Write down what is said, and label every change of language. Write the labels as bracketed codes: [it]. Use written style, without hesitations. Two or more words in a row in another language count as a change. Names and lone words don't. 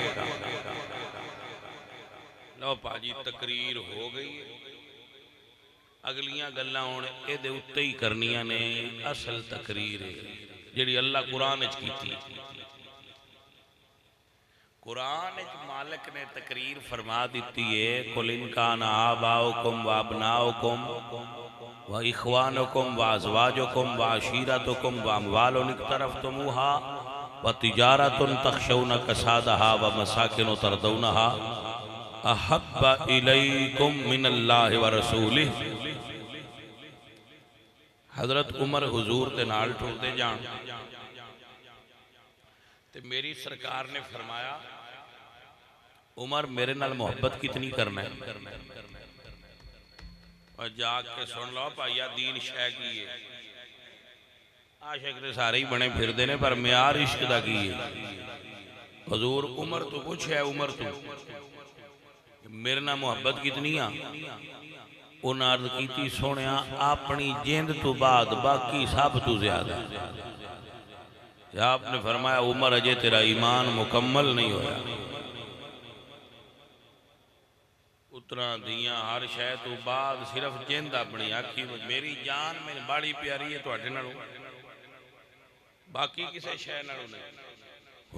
[pa] لو بھاجی تقریر ہو گئی، اگلیاں گلاں ہن ایہدے اتے ہی کرنیاں نے. اصل تقریر ہے جہڑی اللہ قرآن وچ کیتی. قرآن مالک نے تقریر فرما دی ہے, [ar] قل إن كان آباؤكم وأبناؤكم وإخوانكم وأزواجكم وعشيرتكم وأموال اقترفتموها وتجارة تخشون كسادها ومساكن ترضونها أحب إليكم من الله ورسوله. [pa] حضرت عمر حضور دے نال ٹردے جان تے میری سرکار نے فرمایا عمر میرے نال محبت کتنی کرنا ہے، اور جاگ کے سن لو بھائیا دین شہ کی ہے. عاشق تو سارے ہی بنے پھرتے نے پر معیار عشق دا کی ہے. حضور عمر تو پچھے، عمر تو میرے نال محبت کتنی آ، انہاں عرض کی سونے اپنی جند تو بعد باقی سب تو زیادہ. آپ نے فرمایا عمر اجے تیرا ایمان مکمل نہیں ہویا. اترا دیاں ہر شہ تو بعد صرف جند اپنی آکھی میری جان میری بڑی پیاری ہے تہاڈے نالوں، باقی کسے شہ نالوں نہیں.